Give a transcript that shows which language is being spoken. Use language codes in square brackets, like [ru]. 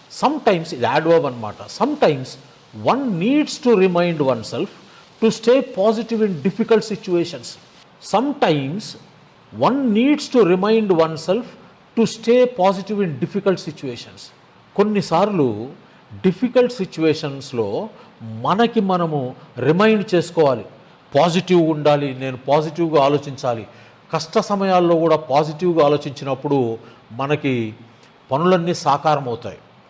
[en] sometimes, [te] ఇది adverb అనమాట. [en] Sometimes one needs to remind oneself to stay positive in difficult situations. Sometimes one needs to remind oneself to stay positive in difficult situations. [te] కొన్నిసార్లు difficult సిచ్యువేషన్స్లో మనకి మనము remind చేసుకోవాలి, పాజిటివ్గా ఉండాలి, నేను పాజిటివ్గా ఆలోచించాలి. కష్ట సమయాల్లో కూడా పాజిటివ్గా ఆలోచించినప్పుడు మనకి పనులన్నీ సాకారం అవుతాయి.